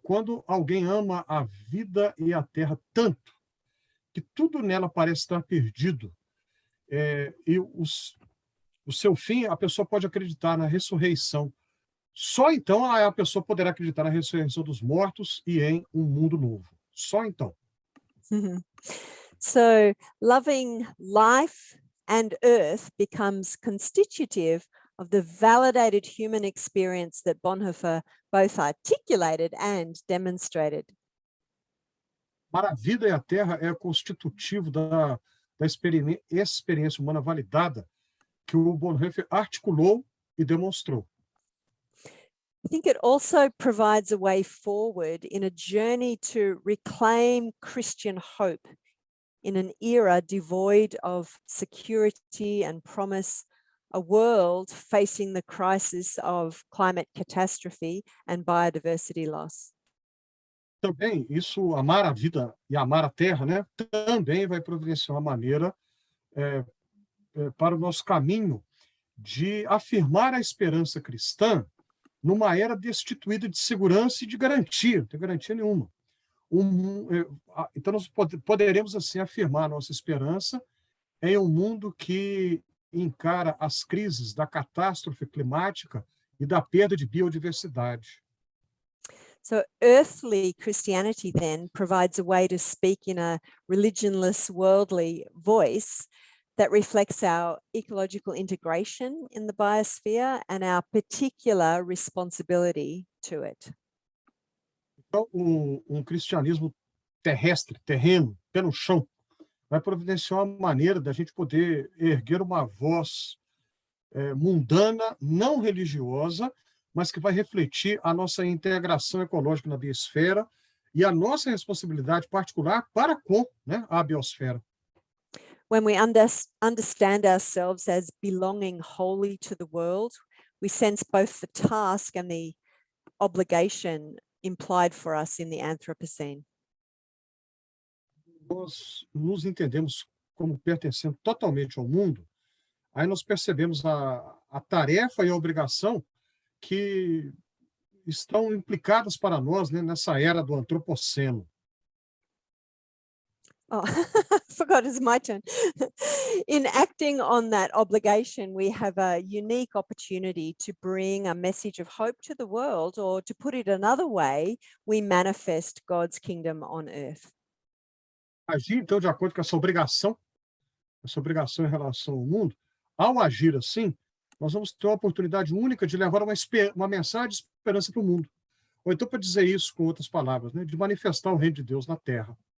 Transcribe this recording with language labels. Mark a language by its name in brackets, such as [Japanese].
[Portuguese] Quando alguém ama a vida e a terra tanto que tudo nela parece estar perdido, e o seu fim, a pessoa pode acreditar na ressurreição. Só então a pessoa poderá acreditar na ressurreição dos mortos e em um mundo novo. Só então. [English] So, loving life and earth becomes constitutive of the validated human experience that Bonhoeffer both articulated and demonstrated. [Portuguese] Para a vida e a terra é constitutivo da experiência humana validada que o Bonhoeffer articulou e demonstrou. [English] I think it also provides a way forward in a journey to reclaim Christian hope in an era devoid of security and promise, a world facing the crisis of climate catastrophe and biodiversity loss. [Portuguese] Também isso, amar a vida e amar a terra, né, também vai providenciar uma maneira para o nosso caminho de afirmar a esperança cristã numa era destituída de segurança e de garantia, não tem garantia nenhuma. Então, nós poderemos, assim, afirmar nossa esperança em um mundo que encara as crises da catástrofe climática e da perda de biodiversidade. [English] So earthly Christianity then provides a way to speak in a religionless, worldly voice that reflects our ecological integration in the biosphere and our particular responsibility to it. [Portuguese] Então, cristianismo terrestre, terreno, pé no chão, vai providenciar uma maneira da gente poder erguer uma voz mundana, não religiosa, mas que vai refletir a nossa integração ecológica na biosfera e a nossa responsabilidade particular para com, né, a biosfera. [English] When we understand ourselves as belonging wholly to the world, we sense both the task and the obligation implied for us in the Anthropocene. [Portuguese] Nós nos entendemos como pertencendo totalmente ao mundo, aí nós percebemos a tarefa e a obrigação que estão implicadas para nós, né, nessa era do antropoceno. [English] Oh, I forgot it's my turn. In acting on that obligation, we have a unique opportunity to bring a message of hope to the world, or to put it another way, we manifest God's kingdom on earth. [Portuguese] Agir, então, de acordo com essa obrigação em relação ao mundo, ao agir assim, nós vamos ter uma oportunidade única de levar uma mensagem de esperança para o mundo. Ou então, para dizer isso com outras palavras, né, de manifestar o reino de Deus na Terra.